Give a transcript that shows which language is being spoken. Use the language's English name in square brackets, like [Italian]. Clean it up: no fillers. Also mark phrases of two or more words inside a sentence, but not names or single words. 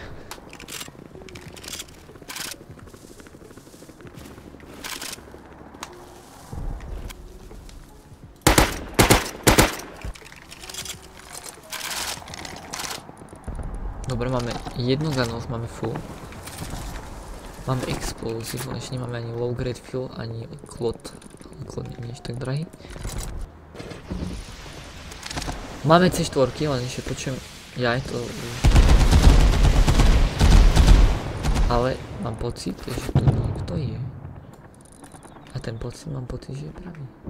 [Slovak] Dobre, máme jednu granát, máme full. Máme explosive, ešte nemáme ani [English] low grade fuel, [Slovak] ani klot. Klot nie je tak drahý. Máme C4, len ešte počujem, ja je to... Ale mám pocit, že tu niekto je. A ten pocit, mám pocit, že je pravý.